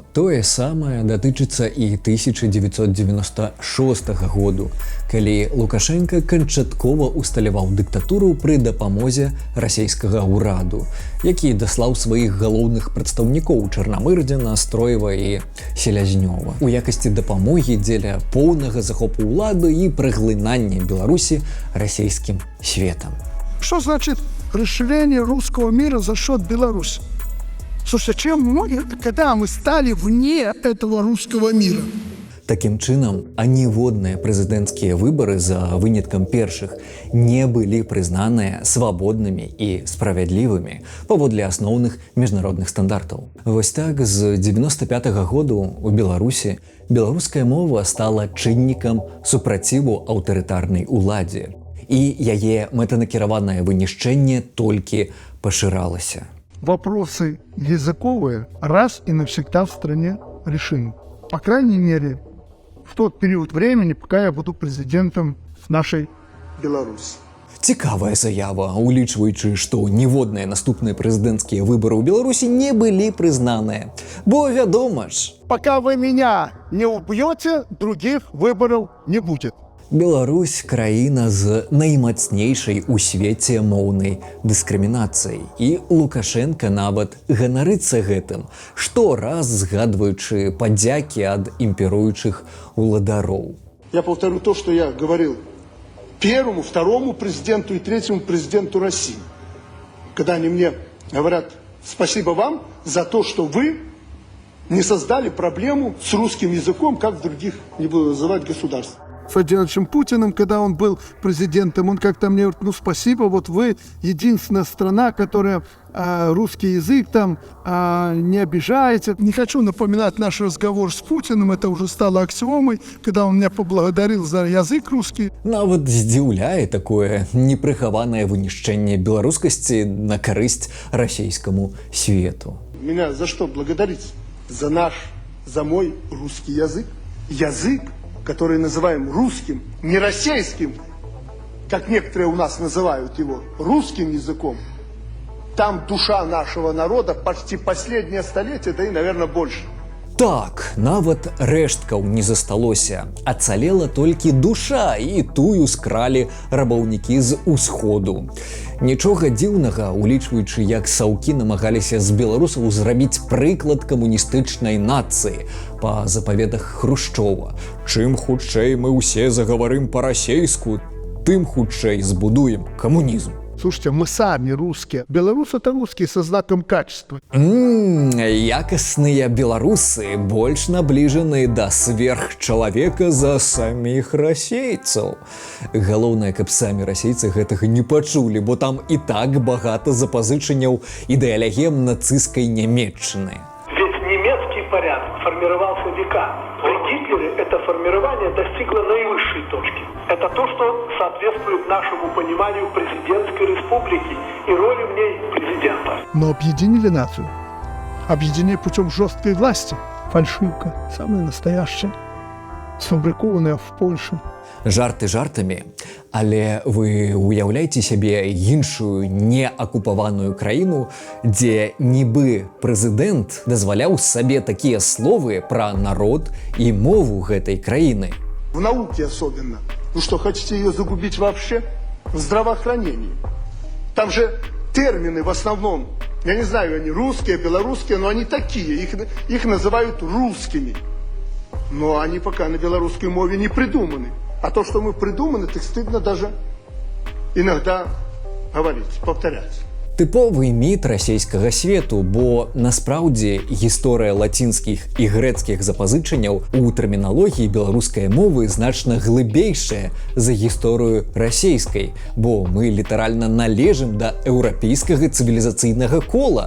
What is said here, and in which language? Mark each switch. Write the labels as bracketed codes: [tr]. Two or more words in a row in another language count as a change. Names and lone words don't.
[be] Тое самае датычыцца і 1996 году, калі Лукашенко канчаткова усталяваў дыктатуру пры дапамозе расійскага ўраду, які даслаў сваіх галоўных прадстаўнікоў Чарнамырдзіна, Строева і Селязнёва у якасці дапамогі дзеля поўнага захопу ўлады і праглынання Беларусі расійскім светам. [ru] Что значит расширение русского мира за счет Беларуси? Слушайте, чем мы, когда мы стали вне этого русского мира? [be] Такім чынам, аніводныя прэзідэнцкія выбары за выняткам першых не былі прызнаныя свабоднымі і справядлівымі паводле асноўных міжнародных стандартаў. Вось так, з 95-го году у Беларусі беларуская мова стала чыннікам супраціву аўтарытарнай уладзе, і яе мэтанакіраванае вынішчэнне толькі пашыралася. [ru] Вопросы языковые раз и навсегда в стране решены. По крайней мере, в тот период времени, пока я буду президентом нашей Беларуси. [be] Цікавая заява, улічваючы, што ніводныя наступныя прэзідэнцкія выбары ў Беларусі не былі прызнаныя. Бо вядома ж, [ru] пока вы меня не убьете, других выборов не будет. [be] Беларусь – краіна з наймацнейшай у свеце моўнай дыскрымінацыяй. І Лукашенко нават ганарыцца гэтым, штораз згадваючы падзякі ад імперуючых уладароў. [ru] Я повторю то, что я говорил первому, второму президенту и третьему президенту России. Когда они мне говорят: спасибо вам за то, что вы не создали проблему с русским языком, как в других, не буду называть, государствах. С Владимиром Путиным, когда он был президентом, он как-то мне говорит: ну спасибо, вот вы единственная страна, которая русский язык там не обижаете. Не хочу напоминать наш разговор с Путиным, это уже стало аксиомой, когда он меня поблагодарил за язык русский. [be] Нават здзіўляе такое непрыхаванае вынішчэнне беларускасці на карысць расійскаму свету. [ru] Меня за что благодарить? За мой русский язык. Язык, который называем русским, не российским, как некоторые у нас называют его, русским языком. Там душа нашего народа почти последнее столетие, да и, наверное, больше. [be] Так, нават рэшткаў не засталося. Ацалела толькі душа, і тую скралі рабаўнікі з усходу. Нічога дзіўнага, улічваючы, як саўкі намагаліся з беларусаў зрабіць прыклад камуністычнай нацыі па запаведах Хрушчова. Чым хутчэй мы ўсе загаварым па-расейску, тым хутчэй збудуем камунізм. [ru] Слушайте, мы сами русские. Белорус — это русские со знаком качества. [be] Якасныя беларусы больш набліжаны да сверхчалавека за саміх расейцаў. Галоўнае, каб самі расейцы гэтага не пачулі, бо там і так багата запазычанняў ідэалегем нацысцкай Нямецчыны. [ru] Ведь немецкий порядок формировался века. При Гитлере это формирование достигло наивысшей точки. Это то, что соответствует нашему пониманию президентской республики и роли в ней президента. Но объединили нацию. Объединили путем жесткой власти. Фальшивка, самая настоящая, сфабрикованная в Польше. [be] Жарты жартамі, але вы уяўляеце сябе іншую неакупаваную краіну, дзе нібы прэзідэнт дазваляў сабе такія словы пра народ і мову гэтай краіны. [ru] В науке особенно. Ну что, хотите ее загубить вообще? В здравоохранении. Там же термины в основном, я не знаю, они русские, белорусские, но они такие, их называют русскими. Но они пока на белорусской мове не придуманы. А то, что мы придуманы, так стыдно даже иногда говорить, повторять. [be] Тыповы міт расійскага свету, бо насправдзе гісторыя лацінскіх і грэцкіх запазычанняў у тэрміналогіі беларускай мовы значна глыбейшая за гісторыю расійскай, бо мы літаральна належым да еўрапейскага цывілізацыйнага кола.